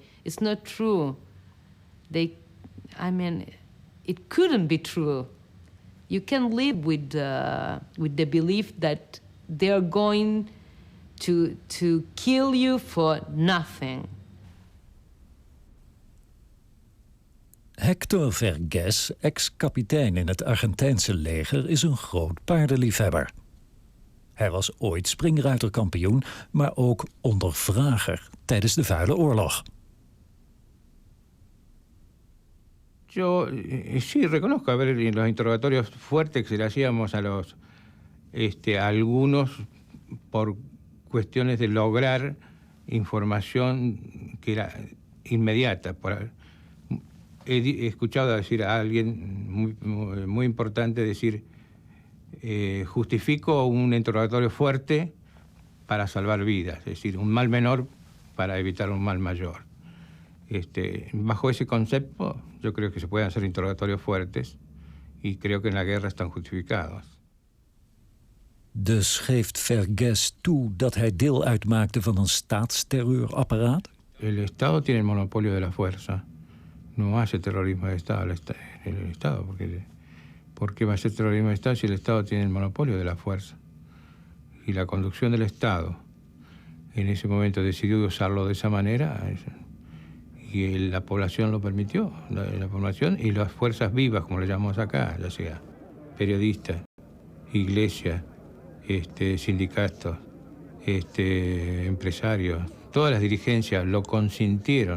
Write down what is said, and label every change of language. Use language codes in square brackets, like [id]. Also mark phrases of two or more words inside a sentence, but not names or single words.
[en] It's not true. It couldn't be true. You can live with the belief that they're going to kill you for nothing. [nl] Hector Vergés, ex-kapitein in het Argentijnse leger, is een groot paardenliefhebber. Hij was ooit springruiterkampioen, maar ook ondervrager tijdens de Vuile Oorlog. [es] Yo sí reconozco, a ver, en los interrogatorios fuertes que se le hacíamos a los algunos por cuestiones de lograr información que era inmediata. He escuchado decir a alguien muy importante decir, justifico un interrogatorio fuerte para salvar vidas, es decir, un mal menor para evitar un mal mayor. Bajo ese concepto, yo creo que se pueden hacer interrogatorios fuertes y creo que en la guerra están justificados. [nl] Dus geeft Vergés toe dat hij deel uitmaakte van een staatsterreurapparaat? [es] El Estado tiene el monopolio de la fuerza. no hace terrorismo de Estado el Estado, ¿por qué va a ser terrorismo de Estado si el Estado tiene el monopolio de la fuerza? Y la conducción del Estado en ese momento decidió usarlo de esa manera y la población lo permitió, la población y las fuerzas vivas, como le llamamos acá, ya sea periodistas, iglesias, sindicatos, empresarios, todas las dirigencias lo consintieron.